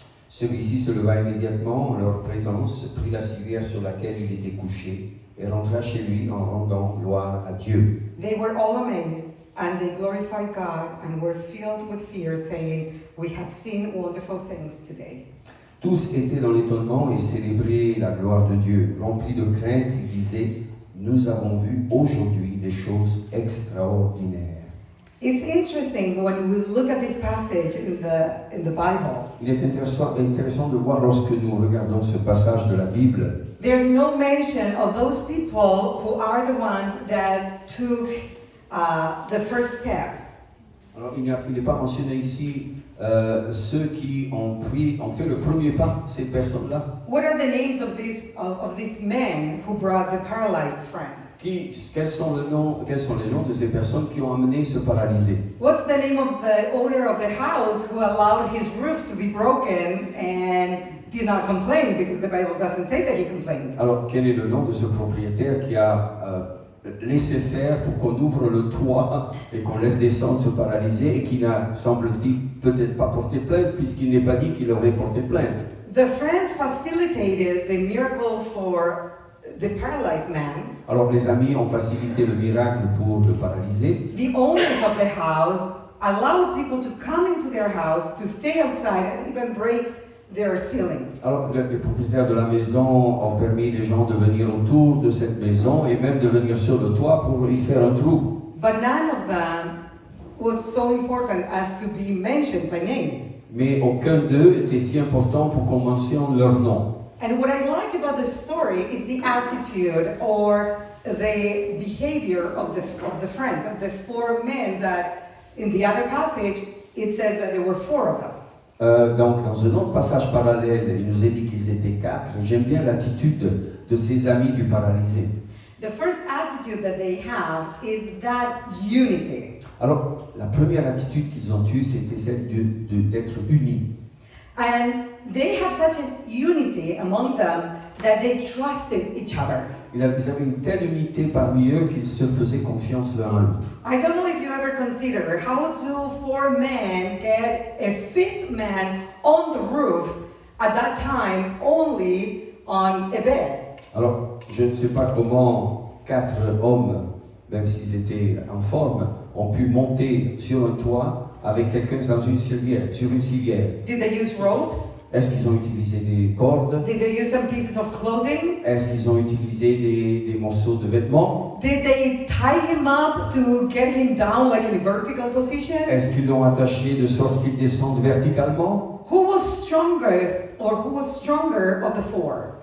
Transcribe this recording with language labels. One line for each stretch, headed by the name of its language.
French: Celui-ci se leva immédiatement en leur présence, prit la civière sur laquelle il était couché et rentra chez lui en rendant gloire à Dieu.
English: They were all amazed, and they glorified God and were filled with fear, saying, We have seen wonderful things today.
French: Tous étaient dans l'étonnement et célébraient la gloire de Dieu. Remplis de crainte, ils disaient, nous avons vu aujourd'hui des choses extraordinaires.
English: It's interesting when we look at this passage in the Bible.
French: Il est intéressant de voir lorsque nous regardons ce passage de la Bible.
English: There's no mention of those people who are the ones that took the first step.
French: Alors il n'est pas mentionné ici ceux qui ont fait le premier pas, ces personnes-là.
English: What are the names of these men who brought the paralyzed friend?
French: Quels sont les noms de ces personnes qui ont amené ce paralysé?
English: What's the name of the owner of the house who allowed his roof to be broken and did not complain, because the Bible doesn't say that he complained?
French: Alors quel est le nom de ce propriétaire qui a laissé faire pour qu'on ouvre le toit et qu'on laisse descendre ce paralysé et qui n'a, semble-t-il, peut-être pas porté plainte puisqu'il n'est pas dit qu'il aurait porté plainte?
English: The friends facilitated the miracle for the paralyzed man.
French: Alors les amis ont facilité le miracle pour le paralysé.
English: The owners of the house allowed people to come into their house, to stay outside, and even break their ceiling.
French: Alors les propriétaires de la maison ont permis les gens de venir autour de cette maison et même de venir sur le toit pour y faire un trou.
English: But none of them was so important as to be mentioned by name.
French: Mais aucun d'eux était si important pour qu'on mentionne leur nom.
English: And what I like about the story is the attitude or the behavior of the friends, of the four men that in the other passage it says that there were four of them.
French: Donc, dans un autre passage parallèle, il nous est dit qu'ils étaient 4. J'aime bien l'attitude de ces amis du paralysé.
English: The first attitude that they have is that unity.
French: Alors, la première attitude qu'ils ont eue, c'était celle d'être unis.
English: And they have such a unity among them that they trusted each other.
French: Ils avaient une telle unité parmi eux qu'ils se faisaient confiance l'un à l'autre.
English: I don't know if you ever consider how do four men get a fifth man on the roof at that time only on a bed.
French: Alors, je ne sais pas comment 4 hommes, même s'ils étaient en forme, ont pu monter sur un toit avec quelqu'un sur une civière.
English: Did they use ropes?
French: Est-ce qu'ils ont utilisé des cordes?
English: Did they use some pieces of clothing?
French: Est-ce qu'ils ont utilisé des morceaux de vêtements?
English: Did they tie him up to get him down like in a vertical position?
French: Est-ce qu'ils l'ont attaché de sorte qu'il descende verticalement?
English: Who was strongest or who was stronger of the four?